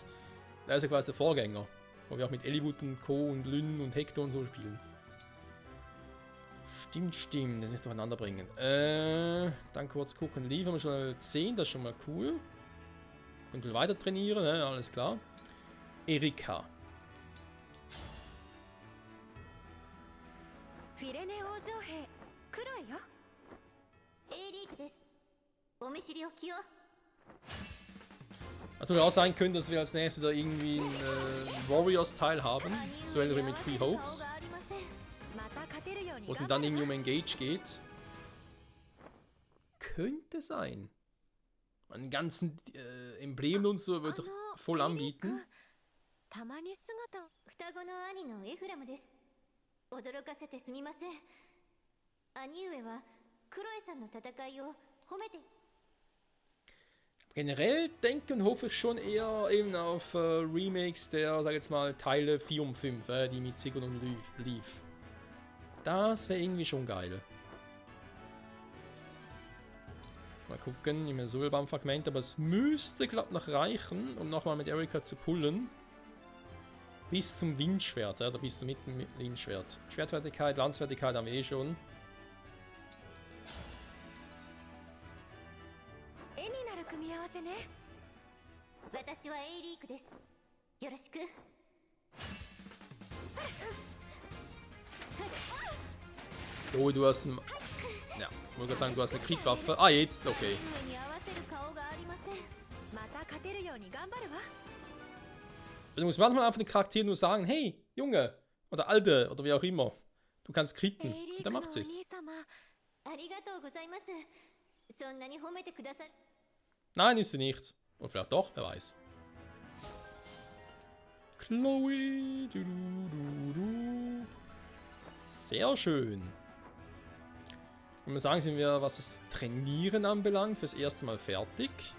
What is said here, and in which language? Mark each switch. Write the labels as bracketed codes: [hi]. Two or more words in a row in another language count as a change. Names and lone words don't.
[de] Der ist ja quasi der Vorgänger, wo wir auch mit Eliwood und Co. und Lyn und Hector und so spielen. Stimmt, das nicht durcheinander bringen. Dann kurz gucken, liefern wir schon Level 10, das ist schon mal cool. Und will weiter trainieren, alles klar. Erika. [ja] フィレネ王女兵クロエよ。Aリーグです。お見知りおきを。 [de] Natürlich auch sein könnte, dass wir als nächstes da irgendwie einen Warriors-Teil haben. So ähnlich wie mit Three Hopes. Wo es dann irgendwie um Engage geht. Könnte sein. Einen ganzen Emblem und so wird sich voll anbieten. [ja] たまに姿を。双子の兄のエフラムです。驚かせてすみません。兄上はクロエさんの戦いを褒めて。 [de] Generell denke und hoffe ich schon eher eben auf Remakes der, sag jetzt mal, Teile 4 und 5, die mit Sigurd und lief. Das wäre irgendwie schon geil. Mal gucken, ich meine Sohlbaum-Fragment, aber es müsste, glaube ich, noch reichen, um nochmal mit Erika zu pullen. Bis zum Windschwert, oder bis zum Windschwert. Schwertfertigkeit, Lanzfertigkeit haben wir eh schon. [ja] 絵になる組み合わせね。私はエイリークです。よろしく。 [de] Oh, du hast ein... Ja, ich wollte gerade sagen, du hast eine Kritwaffe. Ah, jetzt, okay. [ja] 上に合わせる顔がありません。また勝てるように頑張るわ。 [de] Du musst manchmal einfach den Charakter nur sagen, hey, Junge, oder Alte, oder wie auch immer. Du kannst kritten. Und dann macht sie's. [ja] ありがとうございます。そんなに褒めてくださ。 [de] Nein, ist sie nicht. Und vielleicht doch, wer weiß. Chloe. Sehr schön. Ich muss sagen, sind wir, was das Trainieren anbelangt, fürs erste Mal fertig.